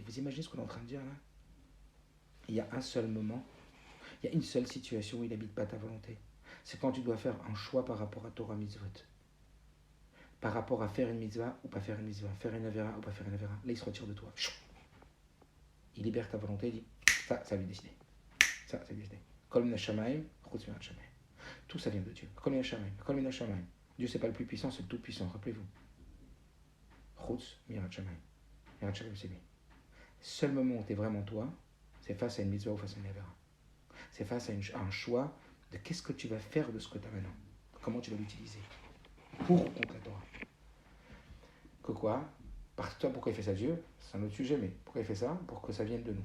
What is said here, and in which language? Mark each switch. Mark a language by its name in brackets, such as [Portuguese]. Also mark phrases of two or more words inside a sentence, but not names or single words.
[French] Vous imaginez ce qu'on est en train de dire là? Il y a un seul moment, il y a une seule situation où il n'habite pas ta volonté. C'est quand tu dois faire un choix par rapport à [Hebrew] תורה מצוות. [French] Par rapport à faire une mitzvah ou pas faire une mitzvah. Faire une avera ou pas faire une avera. Là, il se retire de toi. Il libère ta volonté, il dit, ça lui décider. Ça lui décider. [Hebrew] כל מן השמים, חוץ מן השמים. [French] Tout ça vient de Dieu. [Hebrew] כל מן השמים, כל מן השמים. [French] Dieu, c'est pas le plus puissant, c'est le tout puissant, rappelez-vous. [Hebrew] חוץ מן השמים. מן השמים, [French] c'est lui. Seul moment où tu es vraiment toi, c'est face à une mitzvah ou face à une avera. C'est face à un choix de qu'est-ce que tu vas faire de ce que tu as maintenant. Comment tu vas l'utiliser. Pour ou contre la Torah. Que quoi? Parce que toi, pourquoi il fait ça, Dieu? C'est un autre sujet, mais pourquoi il fait ça? Pour que ça vienne de nous.